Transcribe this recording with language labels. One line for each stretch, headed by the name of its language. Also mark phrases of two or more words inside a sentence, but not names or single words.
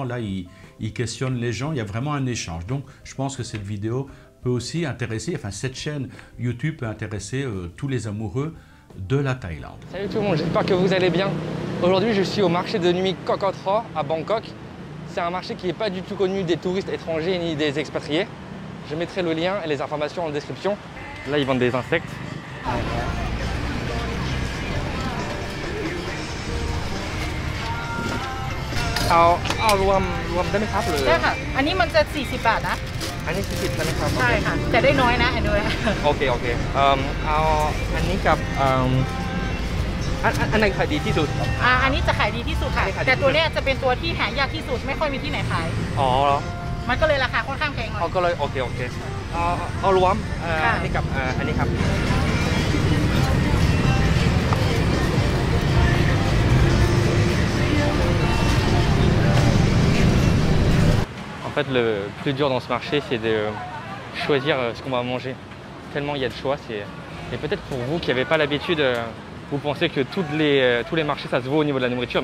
French: Là, il questionne les gens. Il y a vraiment un échange. Donc je pense que cette vidéo peut aussi intéresser, enfin cette chaîne YouTube peut intéresser tous les amoureux de la Thaïlande. Salut tout le monde, j'espère que vous allez bien. Aujourd'hui, je suis au marché de nuit Koh Kotra à Bangkok. C'est un marché qui n'est pas du tout connu des touristes étrangers ni des expatriés. Je mettrai le lien et les informations en description. Là, ils vendent des insectes.
Thai: เอารวมได้ไหมครับหรือ ได้ค่ะ อันนี้มันจะ40 บาทนะ อันนี้40ใช่ไหมครับ ใช่ค่ะจะได้น้อยนะอันนี้ โอเคเอาอันนี้กับอันไหนขายดีที่สุด อันนี้จะขายดีที่สุดค่ะ แต่ตัวเนี้ยจะเป็นตัวที่หายากที่สุดไม่ค่อยมีที่ไหนขาย อ๋อเหรอ มันก็เลยราคาค่อนข้างแพงหน่อย ก็เลยโอเคเอารวมอันนี้กับอันนี้ครับ
French: En fait, le plus dur dans ce marché, c'est de choisir ce qu'on va manger. Tellement il y a de choix. Et peut-être pour vous qui n'avez pas l'habitude, vous pensez que tous les marchés, ça se vaut au niveau de la nourriture.